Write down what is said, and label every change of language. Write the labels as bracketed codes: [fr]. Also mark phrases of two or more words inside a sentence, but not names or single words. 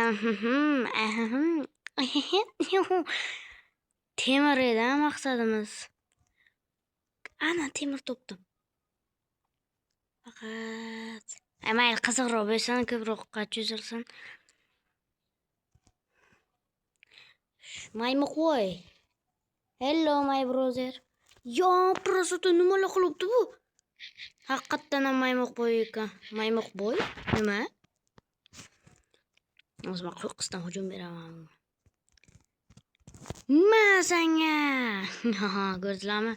[uz] Temir edi maqsadimiz. Ana temir topdim. Faqat mayli qiziqroq bo'lsin, ko'proqqa cho'zilsin. Maymoqvoy. [en] Hello my brother. [uz] Yo, prosta nimalar qilibdi bu? Haqiqatdan ham maymoqboy ekan. Maymoqboy? Nima? O'zim qo'qqisdan hujum beraman. Masanga. Ko'rdinglarmi?